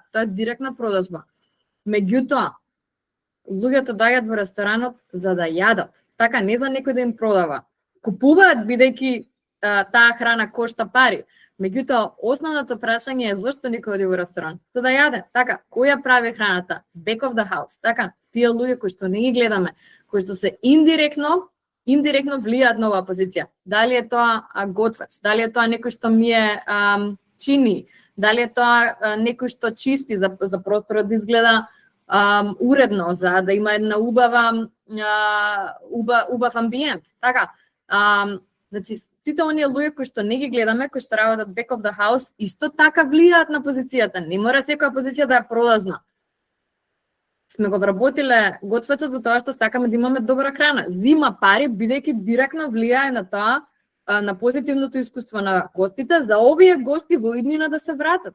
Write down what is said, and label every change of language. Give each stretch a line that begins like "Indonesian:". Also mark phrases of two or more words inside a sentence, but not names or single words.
Macedonian: Тоа е директна продажба. Меѓутоа, луѓето доаѓаат во ресторанот за да јадат. Така, не за некој да им продава. Купуваат бидејќи таа храна кошта пари. Меѓутоа, основното прашање е зошто некој оди во ресторан? За да јаде. Така, кој ја прави храната?
English: Back of the house.
Macedonian: Така, тие луѓе кои што не ги гледаме, кои што се индиректно влијаат на оваа позиција. Дали е тоа готвач, дали е тоа некој што ми е чини, дали е тоа некој што чисти за просторот да изгледа уредно, за да има една убав амбиент. Така, значи, сите оние луѓе кои што не ги гледаме, кои што работат
English: back of the house,
Macedonian: исто така влијаат на позицијата. Не мора секоја позиција да е пролазна. Сме го вработиле готвачот за тоа што сакаме да имаме добра храна. Зима пари, бидејќи директно влијае на тоа, на позитивното искуство на гостите, за овие гости во иднина да се вратат.